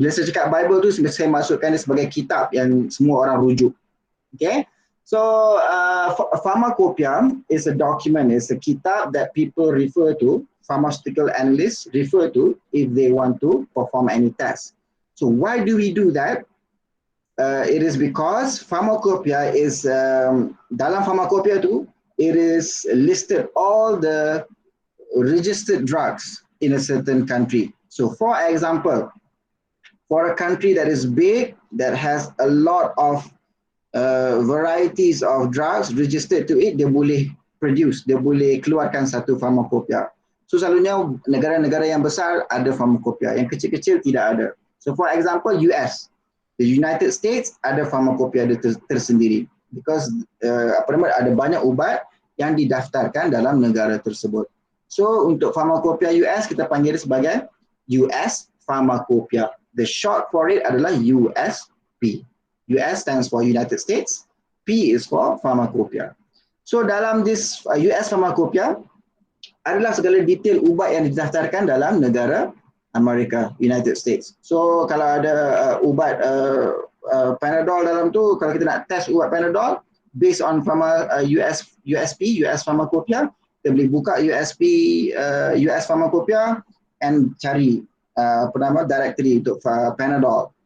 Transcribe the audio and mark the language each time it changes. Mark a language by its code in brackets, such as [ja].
[ms] Bila saya cakap Bible tu, saya masukkan dia sebagai kitab yang semua orang rujuk. [en] Okay, so pharmacopoeia is a document, it's a kitab that people refer to, pharmaceutical analysts refer to if they want to perform any test. So why do we do that? It is because pharmacopoeia is, [ms] dalam pharmacopoeia tu, [en] it is listed all the registered drugs in a certain country. So for example, for a country that is big, that has a lot of varieties of drugs registered to it, [ms] dia boleh produce, dia boleh keluarkan satu pharmacopoeia. So selalunya negara-negara yang besar ada pharmacopoeia, yang kecil-kecil tidak ada. [en] So for example, US, the United States [ms] ada pharmacopoeia tersendiri because ada banyak ubat yang didaftarkan dalam negara tersebut. So untuk pharmacopoeia US kita panggil sebagai US Pharmacopoeia. [en] The short for it adalah USP. US stands for United States, P is for pharmacopoeia. [ms] So dalam [en] this US Pharmacopoeia [ms] adalah segala detail ubat yang didaftarkan dalam negara Amerika, United States. So kalau ada ubat Panadol dalam tu, kalau kita nak test ubat Panadol [en] based on USP, [ms] US Pharmacopoeia, kita boleh buka US Pharmacopoeia and cari directory untuk Panadol.